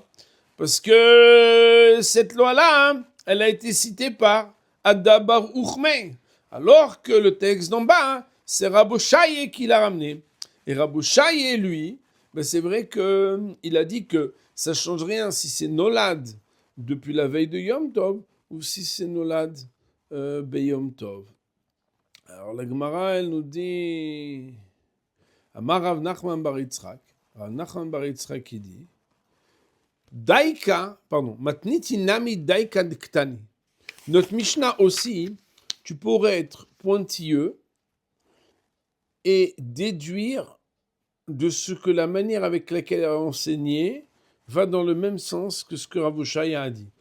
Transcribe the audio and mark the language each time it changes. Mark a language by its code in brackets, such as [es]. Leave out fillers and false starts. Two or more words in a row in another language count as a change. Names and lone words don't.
[fr] Parce que cette loi-là, elle a été citée par Ada Baruch Me, alors que le texte d'en bas, c'est Rabbi Shaye qui l'a ramené. Et Rabbi Shaye, lui, c'est vrai qu'il a dit que ça ne change rien si c'est Nolad depuis la veille de Yom Tov ou si c'est [he] נולד ביום טוב. [fr] Alors la Gemara, elle nous dit, [arc] אמר רב נחמן בר יצחק רב נחמן בר יצחק [fr] qui dit, [arc] מתניתין נמי דייקא דקתני. [fr] Notre Mishnah aussi, tu pourrais être pointilleux et déduire de ce que la manière avec laquelle elle a enseigné va dans le même sens que ce que Rav Oshaya a dit.